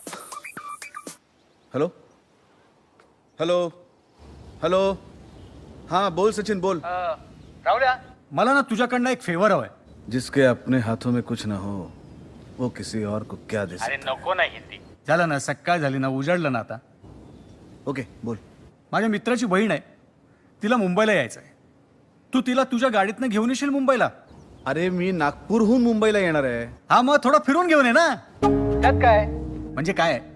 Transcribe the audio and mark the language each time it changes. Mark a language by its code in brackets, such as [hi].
[mr] Hello hello hello. हाँ बोल सचिन, बोल. रावल्या, मला ना तुझ्याकडनं एक फेवर हवाय. [hi] जिसके अपने हाथों में कुछ ना हो वो किसी और को क्या दे सकता. [mr] नको नाही हिंदी. झालं ना, सकाळ झाली ना, उजाडलं ना आता. ओके बोल. माझ्या मित्राची बहीण आहे, तिला मुंबईला यायचं आहे. तू तिला तुझ्या गाडीतनं घेऊन येशील मुंबईला? अरे मी नागपूरहून मुंबईला येणार आहे. हा, मग थोडं फिरून घेऊन ये ना. त्यात काय म्हणजे काय?